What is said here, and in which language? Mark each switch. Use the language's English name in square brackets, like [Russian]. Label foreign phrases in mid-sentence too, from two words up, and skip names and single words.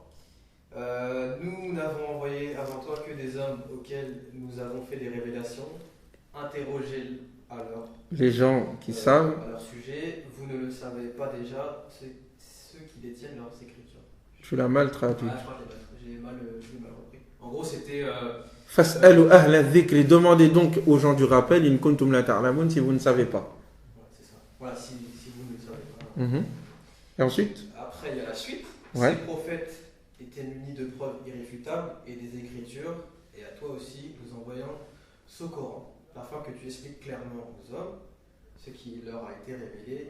[French] Nous n'avons envoyé avant toi que des hommes auxquels nous avons fait des révélations. Interrogez alors Les gens qui savent. à leur sujet. Vous ne le savez pas déjà, c'est ceux qui détiennent leurs écritures. Tu l'as mal traduit. Je crois que j'ai mal repris. En gros, c'était. [Arabic] فاسألوا أهل الذكر, [French] demandez donc aux gens du rappel, [Arabic] إن كنتم لا تعلمون, [French] si vous ne savez pas. Ouais, c'est ça. Voilà, si vous ne le savez pas. Et ensuite Après, il y a la suite. Ouais. Ces prophètes étaient munis de preuves irréfutables et des écritures, et à toi aussi, nous envoyons ce Coran, afin que tu expliques clairement aux hommes ce qui leur a été révélé.